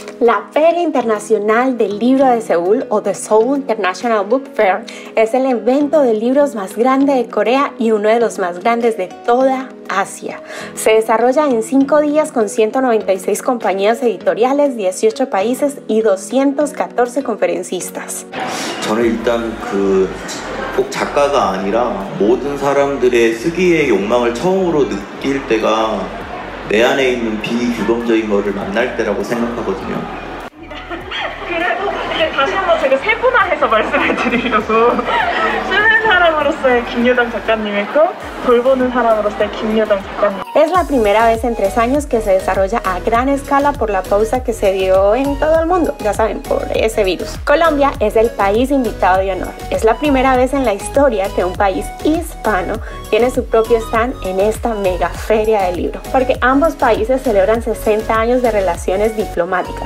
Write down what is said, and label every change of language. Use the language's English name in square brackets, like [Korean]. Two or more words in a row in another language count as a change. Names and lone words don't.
[Spanish] La Feria Internacional del Libro de Seúl, o [English] The Seoul International Book Fair, [Spanish] es el evento de libros más grande de Corea y uno de los más grandes de toda Asia. Se desarrolla en 5 días con 196 compañías editoriales, 18 países y 214 conferencistas. [Korean] 저는 일단 꼭 작가가 아니라 모든 사람들의 쓰기의 욕망을 처음으로 느낄 때가 내 안에 있는 비규범적인 거를 만날 때라고 생각하거든요. 그래도 이제 다시 한번 제가 세분화해서 말씀을 드리려고 쓰는 사람으로서의 김유정 작가님의 거, 돌보는 사람으로서의 김유정 작가님. [Spanish] Es la primera vez en 3 años que se desarrolla a gran escala por la pausa que se dio en todo el mundo, ya saben, por ese virus. Colombia es el país invitado de honor. Es la primera vez en la historia que un país hispano tiene su propio stand en esta mega feria del libro, porque ambos países celebran 60 años de relaciones diplomáticas.